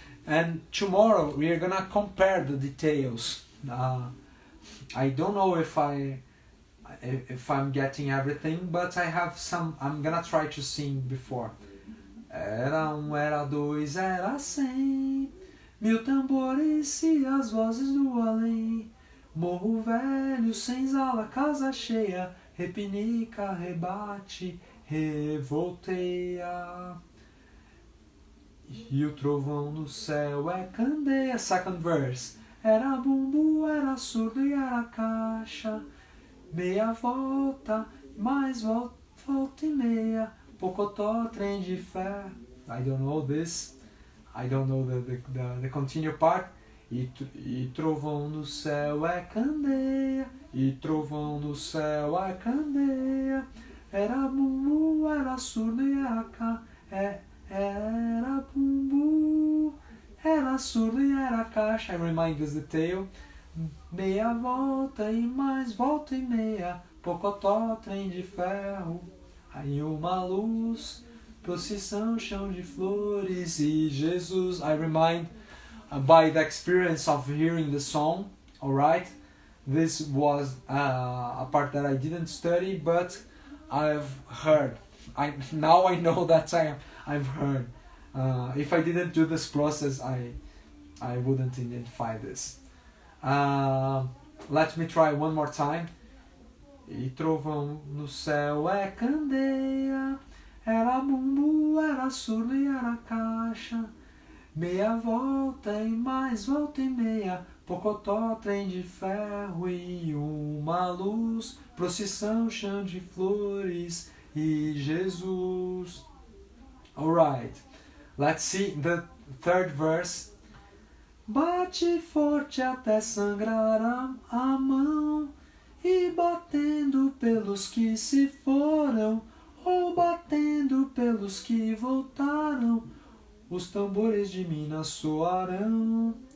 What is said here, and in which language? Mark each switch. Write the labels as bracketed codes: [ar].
[en] And tomorrow we are gonna compare the details. I don't know if I'm getting everything, but I have some. I'm gonna try to sing before. [pt] Era dois, era 100, mil tambores e as vozes do além. Morro velho, senzala, casa cheia, repinica, rebate, revolteia. E o trovão no céu é candeia. [en] Second verse. [pt] Era bumbo, era surdo e era caixa. Meia volta, mais volta, volta e meia. Pocotó, trem de ferro. [en] I don't know this. I don't know the continue part. [pt] E trovão no céu é candeia. E trovão no céu é candeia. Era bumbu, era surdo e era era bumbu, era surdo e era caixa. [en] I remind us the tale. [pt] Meia volta e mais volta e meia. Pocotó, trem de ferro. Aí uma luz, procissão, chão de flores e Jesus. [en] I remind by the experience of hearing the song, alright? This was a part that I didn't study, but I've heard. Now I know that I've heard. If I didn't do this process, I wouldn't identify this. Let me try one more time. [pt] E trovão no céu é candeia. Era bumbu, era surdo e era caixa. Meia volta e mais volta e meia. Pocotó, trem de ferro e uma luz. Procissão, chão de flores e Jesus. [en] Alright, let's see the third verse. [pt] Bate forte até sangrar a mão, e batendo pelos que se foram, ou batendo pelos que voltaram, os tambores de Minas soarão.